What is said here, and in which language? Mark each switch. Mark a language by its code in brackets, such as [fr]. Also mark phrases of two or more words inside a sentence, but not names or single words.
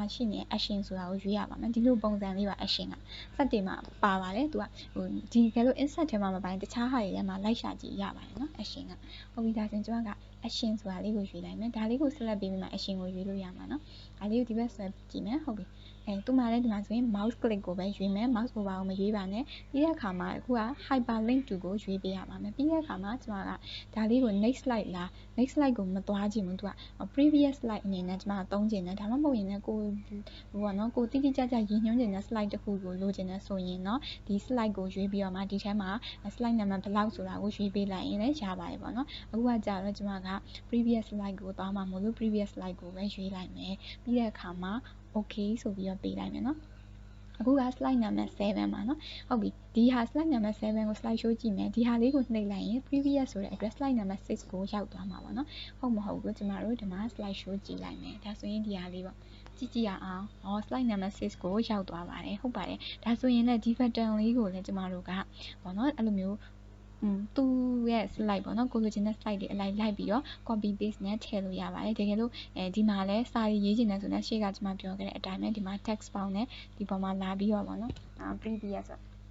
[my] ရှိနေတဲ့ action ဆိုတာကိုရွေးရပါမယ်ဒီလိုပုံစံလေးပါ action ကစက်တွေမှာပါပါတယ်သူကဒီကဲလို့ insert ထဲမှာမပိုင်းတခြားဟာတွေထဲမှာလိုက်ရှာကြည့်ရပါတယ်နော် action ကဟုတ်ပြီဒါဆိုရင်ကျမက action ဆိုတာလေးကိုရွေးလိုက်မယ်ဒါလေးကို select ပေးပြီးမှ action ကိုရွေးလို့ရမှာနော်ဒါလေးကိုဒီဘက်ဆွဲကြည့်မယ်ဟုတ်ပြီသူမှလည်းဒီမှာဆိုရင် [en] mouse click [my] ကိုပဲရွေးမယ် [en] mouse over [my] ကိုမရွေးပါနဲ့ပြီးတဲ့အခါမှာအခုက [en] hyperlink to [my] ကိုရွေးပေးရပါမယ်ပြီးတဲ့အခါမှာကျမကဒါလေးကို [en] next slide [my] လား [en] next slide [my] ကိုမသွား ခြင်းဘူးသူက [en] previous slide [my] အနေနဲ့ကျမကသုံးခြင်းနဲ့ဒါမှမဟုတ်ရင်လည်းကိုဘောနော်ကိုတိတိကျကျရည်ညွှန်းခြင်းနဲ့ slide တစ်ခုကိုလိုချင်တဲ့ဆိုရင်တော့ဒီ slide ကိုရွေးပြီးတော့မှဒီထဲမှာ [en] slide number [my] ဘယ်လောက်ဆိုတာကိုရွေးပေးလိုက်ရင်လည်းရပါတယ်ပေါ့နော် အခုကကြာတော့ကျမက [en] previous slide [my] ကိုသွားမှာမလို့ [en] previous slide [my] ကိုပဲရွေးလိုက်မယ်ပြီးတဲ့အခါမှာ okay ဆိုပြီးတော့ပေးလိုက်မယ်နော်အခုက [en] slide number [my] 7ပါနော်ဟုတ်ပြီ ဒီဟာ [en] slide number [my] 7ကို [en] slide show [my] ကြည့်မယ်ဒီဟာလေးကိုနှိပ်လိုက်ရင် previous ဆိုတဲ့အတွက် [en] slide number [my] 6ကိုရောက်သွားမှာပေါ့နော်ဟုတ်မဟုတ်ဘူးကျမတို့ဒီမှာ [en] slide show [my] ကြည့်လိုက်မယ်ဒါဆိုရင်ဒီဟာလေးပေါ့ကြည့်ရအောင် [en] slide number [my] 6ကိုရောက်သွားပါတယ်ဟုတ်ပါတယ်ဒါဆိုရင်လည်းဒီ button လေးကိုလည်းကျမတို့ကပေါ့နော်အဲ့လိုမျိုးသူ့ရဲ့ slide ပေါ့နော်ကိုလိုချင်တဲ့ slide တွေအလိုက်လိုက်ပြီးတော့ [en] copy paste [my] နဲ့ထည့်လို့ရပါတယ်တကယ်လို့ဒီမှာလည်းစာရေးချင်တယ်ဆိုတော့ရှေ့ကကျွန်မပြောခဲ့တဲ့အတိုင်းပဲဒီမှာ [en] text box [my] နဲ့ဒီပေါ်မှာလာပြီးတော့ပေါ့နော်previous ဆို